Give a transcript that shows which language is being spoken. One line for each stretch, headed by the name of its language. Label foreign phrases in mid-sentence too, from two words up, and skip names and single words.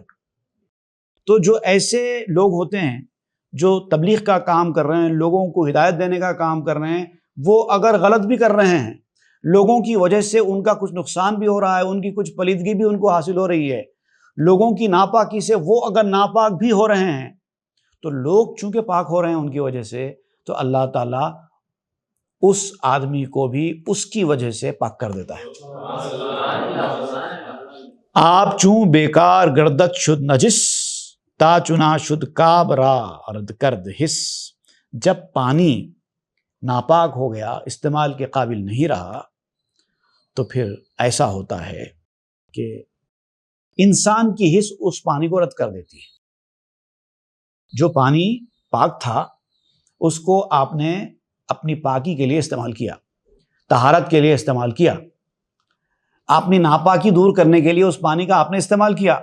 Urdu: تو جو ایسے لوگ ہوتے ہیں جو تبلیغ کا کام کر رہے ہیں، لوگوں کو ہدایت دینے کا کام کر رہے ہیں، وہ اگر غلط بھی کر رہے ہیں، لوگوں کی وجہ سے ان کا کچھ نقصان بھی ہو رہا ہے، ان کی کچھ پلیدگی بھی ان کو حاصل ہو رہی ہے، لوگوں کی ناپاکی سے وہ اگر ناپاک بھی ہو رہے ہیں، تو لوگ چونکہ پاک ہو رہے ہیں ان کی وجہ سے، تو اللہ تعالیٰ اس آدمی کو بھی اس کی وجہ سے پاک کر دیتا ہے۔
Persian: آپ چون بیکار گردت شد نجس، تا چنا شد کعب را رد کرد حس۔
Urdu: جب پانی ناپاک ہو گیا، استعمال کے قابل نہیں رہا، تو پھر ایسا ہوتا ہے کہ انسان کی حس اس پانی کو رد کر دیتی ہے۔ جو پانی پاک تھا اس کو آپ نے اپنی پاکی کے لیے استعمال کیا، طہارت کے لیے استعمال کیا، اپنی ناپاکی دور کرنے کے لیے اس پانی کا آپ نے استعمال کیا۔